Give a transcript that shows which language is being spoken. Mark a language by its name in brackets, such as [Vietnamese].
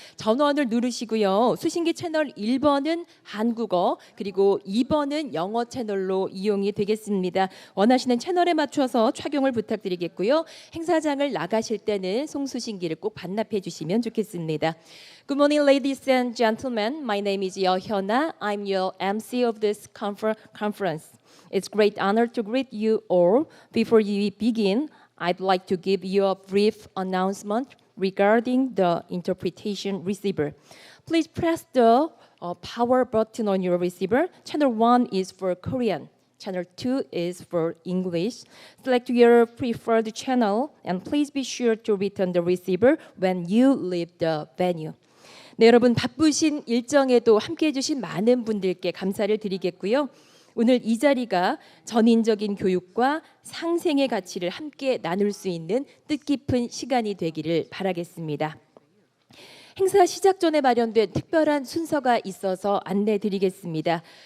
[Korean] 전원을 누르시고요. 수신기 채널 1번은 한국어 그리고 2번은 영어 채널로 이용이 되겠습니다. 원하시는 채널에 맞춰서 착용을 부탁드리겠고요. 행사장을 나가실 때는 송수신기를 꼭 반납해 주시면 좋겠습니다. [English] Good morning, ladies and gentlemen. My name is Yeohyuna. I'm your MC of this conference. It's a great honor to greet you all. Before we begin, I'd like to give you a brief announcement regarding the interpretation receiver. Please press the power button on your receiver. Channel 1 is for Korean. Channel 2 is for English. Select your preferred channel and please be sure to return the receiver when you leave the venue. [Korean] 네, 여러분 바쁘신 일정에도 함께해 주신 많은 분들께 감사를 드리겠고요. 오늘 이 자리가 전인적인 교육과 상생의 가치를 함께 나눌 수 있는 뜻깊은 시간이 되기를 바라겠습니다. 행사 시작 전에 마련된 특별한 순서가 있어서 안내 드리겠습니다.